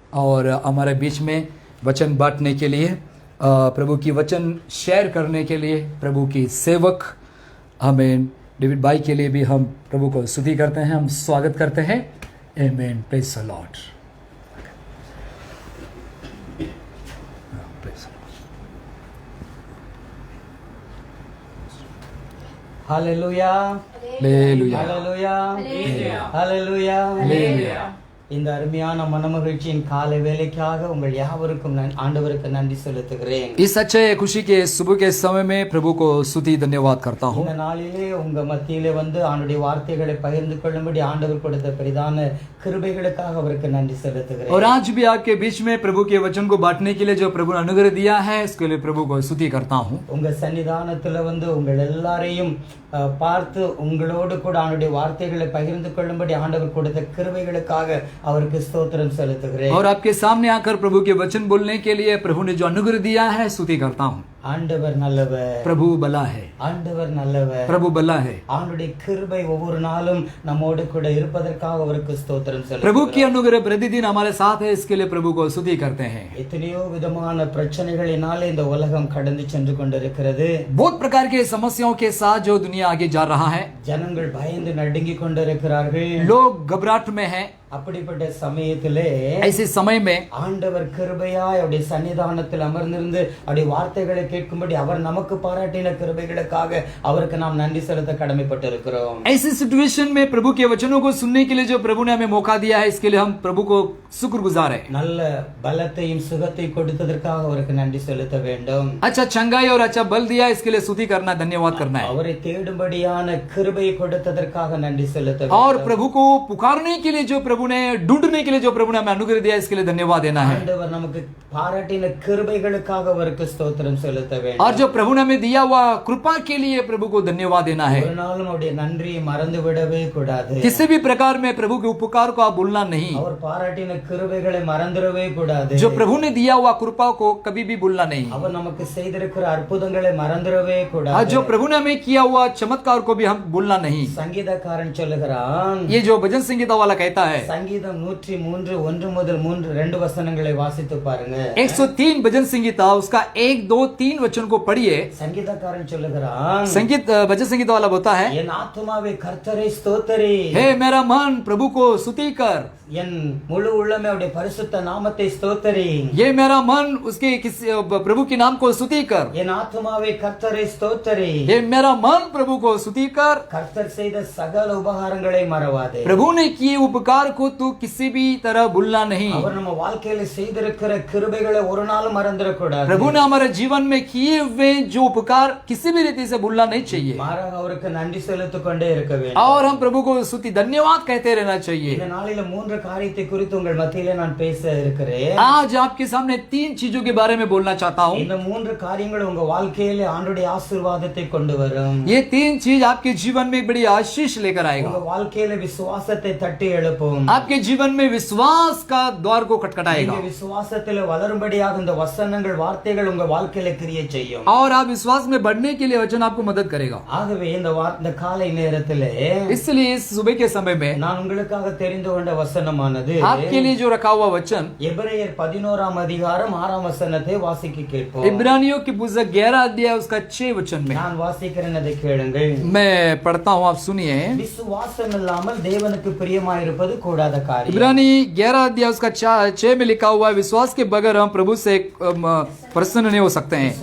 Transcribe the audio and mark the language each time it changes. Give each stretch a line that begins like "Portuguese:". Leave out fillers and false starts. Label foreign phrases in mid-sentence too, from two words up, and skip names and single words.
Hindi: और हमारे बीच में वचन बांटने के लिए, प्रभु की वचन शेयर करने के लिए प्रभु की सेवक आमीन डेविड भाई के लिए भी हम प्रभु को स्तुति करते हैं, हम स्वागत करते हैं। आमीन,
English: Praise the Lord.
Tamil: ஹல்லேலூயா, ஹல்லேலூயா, ஹல்லேலூயா, ஹல்லேலூயா, ஹல்லேலூயா. இந்த அருமையான மனமகிழ்ச்சியின் காலை வேலைக்காக உங்கள் யாவருக்கும் ஆண்டவருக்கு நன்றி செலுத்துகிறேன்.
Hindi: इस अच्छे खुशी के सुबह के समय में प्रभु को स्तुति धन्यवाद करता हूँ।
Tamil: இந்த நாளிலே உங்க மத்தியிலே வந்து ஆண்டுடைய வார்த்தைகளை பகிர்ந்து கொள்ளும்படி ஆண்டவர் கொடுத்த பெரிதான கிருபைகளுக்காக அவருக்கு நன்றி செலுத்துகிறேன்.
Hindi: और आज भी आपके बीच में प्रभु के वचन को बांटने के लिए जो प्रभु ने अनुग्रह दिया है, इसके लिए प्रभु को स्तुति करता हूँ।
Tamil: உங்க சன்னிதானத்துல வந்து உங்கள் எல்லாரையும் பார்த்து உங்களோடு கூட ஆண்டுடைய வார்த்தைகளை பகிர்ந்து கொள்ளும்படி ஆண்டவர் கொடுத்த கிருபைகளுக்காக அவருக்கு ஸ்தோத்திரம் செலுத்துகிறேன்.
Hindi: और आपके सामने आकर प्रभु के वचन बोलने के लिए प्रभु ने जो अनुग्रह दिया है, स्तुति करता हूँ।
Tamil: ஆண்டவர் நல்லவர்,
Hindi: प्रभु भला है,
Tamil: ஆண்டவர் நல்லவர்,
Hindi: प्रभु भला है।
Tamil: ஆண்டுடைய கிருபை ஒவ்வொரு நாளும் நம்மோடு கூட இருப்பதற்காக அவருக்கு ஸ்தோத்திரம் செலுத்துகிறேன்.
Hindi: प्रभु की अनुग्रह प्रतिदिन हमारे साथ है, इसके लिए प्रभु को स्तुति करते हैं।
Tamil: எத்தனையோ விதமான பிரச்சனைகளினாலே இந்த உலகம் கடந்து சென்று கொண்டிருக்கிறது.
Hindi: बहुत प्रकार के समस्याओं के साथ जो दुनिया आगे जा रहा है,
Tamil: ஜனங்கள் பயந்து நடுங்கிக் கொண்டிருக்கிறார்கள்.
Hindi: लोग घबराहट में हैं।
Tamil: அப்படிப்பட்ட சமயத்திலே
Hindi: ऐसे समय में
Tamil: ஆண்டவர் கிருபையாய் அவருடைய சன்னிதானத்தில் அமர்ந்திருந்து அவருடைய வார்த்தைகளை கேட்கும்படி அவர் நமக்கு பாராட்டின கிருபைகளுக்காக அவருக்கு நாம் நன்றி செலுத்த கடமைப்பட்டிருக்கிறோம்.
Hindi: ऐसी सिचुएशन में प्रभु के वचनों को सुनने के लिए जो प्रभु ने हमें मौका दिया है, इसके लिए हम प्रभु को शुक्रगुजार है।
Tamil: நல்ல பலத்தையும் சுகத்தை கொடுத்ததற்காக அவருக்கு நன்றி செலுத்த வேண்டும்.
Hindi: अच्छा चंगाई और अच्छा बल दिया, इसके लिए स्तुति करना, धन्यवाद करना है।
Tamil: அவரை தேடும்படியான கிருபை கொடுத்ததற்காக நன்றி செலுத்த வேண்டும்.
Hindi: और प्रभु को पुकारने के लिए जो प्रभु ने, ढूंढने के लिए जो प्रभु ने हमें अनुग्रह दिया, इसके लिए धन्यवाद देना है।
Tamil: ஆண்டவர் நமக்கு பாராட்டின கிருபைகளுக்காக அவருக்கு ஸ்தோத்திரம் செலுத்த வேண்டும்.
Hindi: और जो प्रभु ने हमें दिया हुआ कृपा के लिए प्रभु को धन्यवाद देना है।
Tamil: ஒரு நாளும் அவருடைய நன்றியை மறந்து விடவே கூடாது.
Hindi: किसी भी प्रकार में प्रभु के उपकार को आप भूलना नहीं।
Tamil: அவர் பாராட்டின கிருபைகளை மறந்துடவே கூடாது.
Hindi: जो प्रभु ने दिया हुआ कृपा को कभी भी भूलना नहीं।
Tamil: அவர் நமக்கு செய்திருக்கிற அற்புதங்களை மறந்துடவே
Hindi: और
Tamil: கூடாது.
Hindi: जो प्रभु ने हमें किया हुआ चमत्कार को भी हम भूलना नहीं।
Tamil: சங்கீதக்காரன் சொல்லுகிறான்,
Hindi: ये जो भजन संगीता वाला कहता है,
Tamil: சங்கீதம் 103 1 முதல் 2 வசனங்களை வாசித்து பாருங்க.
Hindi: 103 भजन संगीता, उसका 1 2 3 वचन को पढ़िए।
Tamil: சங்கீதக்காரன் சொல்லுகிறான்,
Hindi: भजन संगीता वाला बोलता है,
Tamil: என் ஆத்துமாவே கர்த்தரை ஸ்தோத்திரி,
Hindi: हे मेरा मन प्रभु को स्तुति कर,
Tamil: என் முழு உள்ளமே அவருடைய பரிசுத்த நாமத்தை ஸ்தோத்திரி.
Hindi: ये मेरा मन उसके किसी प्रभु के नाम को स्तुति कर,
Tamil: என் ஆத்துமாவே கர்த்தரை ஸ்தோத்திரி,
Hindi: ये मेरा मन प्रभु को स्तुति कर।
Tamil: கர்த்தர் செய்த சகல உபகாரங்களை மறவாதே.
Hindi: प्रभु ने किए उपकार को तू किसी भी तरह भूलना नहीं।
Tamil: அவர் நம்ம வாழ்க்கையில செய்திருக்கிற கிருபைகளை ஒரு நாளும் மறந்துடக்கூடாது.
Hindi: प्रभु ने हमारे जीवन में किए हुए जो उपकार किसी भी रीति से भूलना नहीं चाहिए।
Tamil: மாறாக அவருக்கு நன்றி செலுத்திக் கொண்டே இருக்க வேண்டும்.
Hindi: और हम प्रभु को स्तुति धन्यवाद कहते रहना चाहिए।
Tamil: இந்த நாளில 3 காரியத்தை குறித்து உங்கள் மத்தியிலே நான் பேச இருக்கிறேன்.
Hindi: आज आपके सामने 3 चीजों के बारे में बोलना चाहता हूँ।
Tamil: இந்த 3 காரியங்கள் உங்க வாழ்க்கையில ஆண்டவருடைய ஆசீர்வாதத்தை கொண்டு வரும்.
Hindi: ये 3 चीज आपके जीवन में बड़ी आशीष लेकर
Tamil: உங்க
Hindi: आएगा।
Tamil: வாழ்க்கையில விசுவாசத்தை தட்டி எழுப்பும்.
Hindi: आपके जीवन में विश्वास का द्वार को खटखटाएगा।
Tamil: நீங்க விசுவாசத்திலே வளரும்படியாக இந்த வசனங்கள் வார்த்தைகள் உங்க வாழ்க்கையில கிரியை செய்யும்.
Hindi: और आप विश्वास में बढ़ने के लिए वचन आपको मदद करेगा।
Tamil: ஆகவே இந்த காலை நேரத்திலே
Hindi: इसलिए इस सुबह के समय में
Tamil: நான் உங்களுக்காக தெரிந்து கொண்ட வசனமானது
Hindi: आपके लिए जो रखा हुआ वचन
Tamil: எபிரெயர் 11 அதிகாரம் 6 வசனத்தை வாசிக்க கேட்போம்.
Hindi: इब्रानियों की पुस्तक 11 अध्याय उसका 6 वचन में
Tamil: நான் வாசிக்கிறேன், அதை கேளுங்கள்.
Hindi: मैं पढ़ता हूँ, आप सुनिए।
Tamil: விசுவாசம் இல்லாமல் தேவனுக்கு பிரியமாயிருப்பது கூடாத காரியம்.
Hindi: इब्रानी 11 अध्याय उसका 6 में लिखा हुआ है, विश्वास के बगैर हम प्रभु से प्रसन्न नहीं हो सकते हैं।